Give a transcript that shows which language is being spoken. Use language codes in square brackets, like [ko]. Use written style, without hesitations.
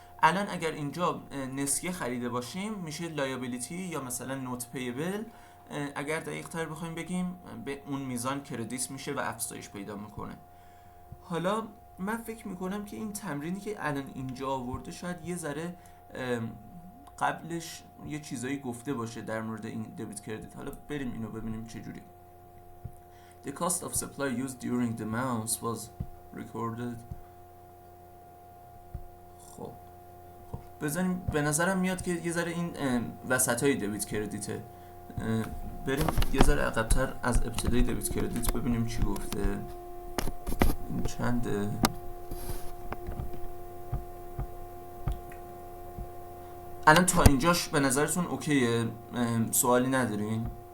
[fa] الان اگر اینجا نسیه خریده باشیم میشه لایابیلیتی یا مثلا نوت پیبل، اگر دقیق تر بخوایم بگیم به اون میزان کردیت میشه و افزایش پیدا میکنه. حالا من فکر میکنم که این تمرینی که الان اینجا آورده شاید یه ذره قبلش یه چیزایی گفته باشه در مورد این دبیت کردیت. حالا بریم اینو ببینیم چجوری. [en] The cost of supply used during the months was recorded. [fa] خب بزنیم، به نظرم میاد که یه ذره این وسطای دبیت کردیته. بریم یه ذره عقب‌تر از ابتدای دبیت کردیت ببینیم چی گفته. این چنده؟ الان تا اینجاش به نظرتون اوکیه؟ سوالی ندارین؟